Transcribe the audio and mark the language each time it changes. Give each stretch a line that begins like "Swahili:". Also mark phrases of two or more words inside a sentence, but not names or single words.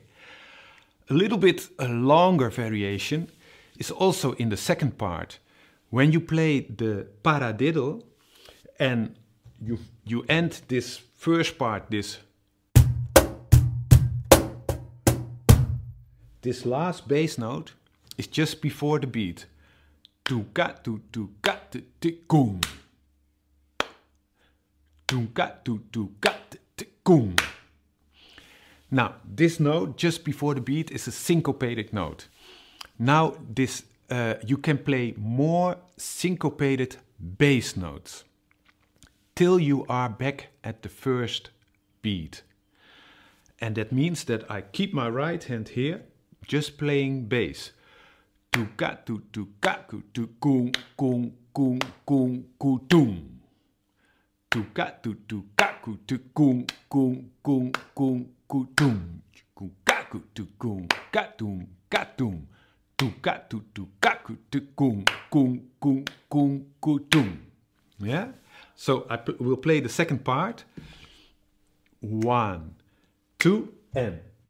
English: A little bit a longer variation is also in the second part. When you play the paradiddle and you end this first part, this last bass note is just before the beat. Tu ka tu ka kum. Tu ka tu ka kum. Now, this note just before the beat is a syncopated note. Now, this you can play more syncopated bass notes till you are back at the first beat. And that means that I keep my right hand here, just playing bass. Tu ka tu ka tu kum kum kum kum kum tum. Tu ka tu ka tu kum kum kum kum. Tum ka tum ka tum ka tum tu ka ka kum tum. Yeah. So I will play the second part. 1, 2 and.